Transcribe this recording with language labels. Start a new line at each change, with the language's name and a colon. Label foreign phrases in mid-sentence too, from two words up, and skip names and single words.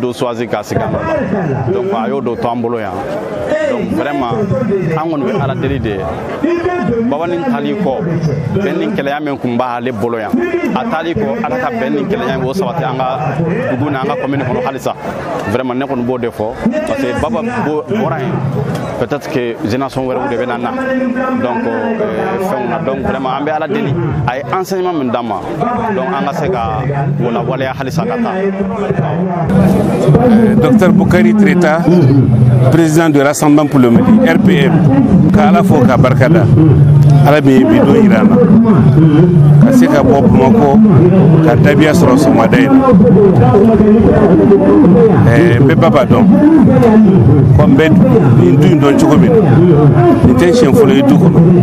Bambara: do choisir ka sigi an la donc a y'o do to an bolo yan donc vraiment an kɔni bɛ ala deli de Babani tali kɔ bɛn ni kelenya min kun b'ale bolo yan a tali kɔ ala ka bɛn ni kelenya o sabati an ka dugu n'an ka commune kɔnɔ halisa vraiment ne kɔni b'o de fɔ
French: parce que
Bambara: Baba bɔra yen
French: peut-être que
Bambara: génération wɛrɛw de bɛ na na donc fɛnw na donc vraiment an bɛ ala deli a ye enseignement min d'an ma donc an ka se ka wala waleya halisa ka taa
French: Docteur Boukari Treta, président du Rassemblement pour le Mali,
Bambara: RPM, ka ala fo ka barkada ala bi do irana ka se ka bɔ Bamako ka Dabia sɔrɔ sɔgɔmada in n bɛ Baba dɔn ko n bɛ nin du in dɔn cogo min nin tɛ siɲɛ fɔlɔ ye du kɔnɔ